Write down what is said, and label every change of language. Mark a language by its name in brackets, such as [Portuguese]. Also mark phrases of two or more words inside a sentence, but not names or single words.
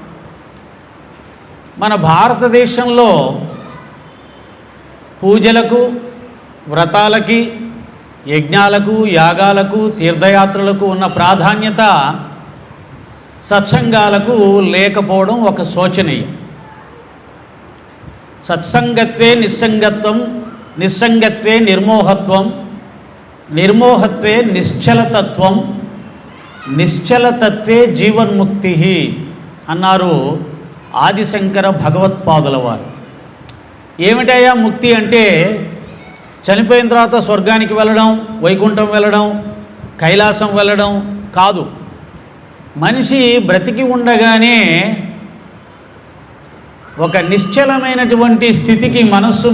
[Telugu] మన భారతదేశంలో పూజలకు, వ్రతాలకి, యజ్ఞాలకు, యాగాలకు, తీర్థయాత్రలకు ఉన్న ప్రాధాన్యత సత్సంగాలకు లేకపోవడం ఒక శోచనీయం. [Sanskrit] సత్సంగత్వే నిస్సంగత్వం, నిస్సంగత్వే నిర్మోహత్వం, నిర్మోహత్వే నిశ్చలతత్వం, నిశ్చలతత్వే జీవన్ముక్తి [Telugu] అన్నారు ఆదిశంకర భగవత్పాదుల వారు. ఏమిటయ్యా ముక్తి అంటే చనిపోయిన తర్వాత స్వర్గానికి వెళ్ళడం, వైకుంఠం వెళ్ళడం, కైలాసం వెళ్ళడం కాదు. మనిషి బ్రతికి ఉండగానే ఒక నిశ్చలమైనటువంటి స్థితికి మనస్సును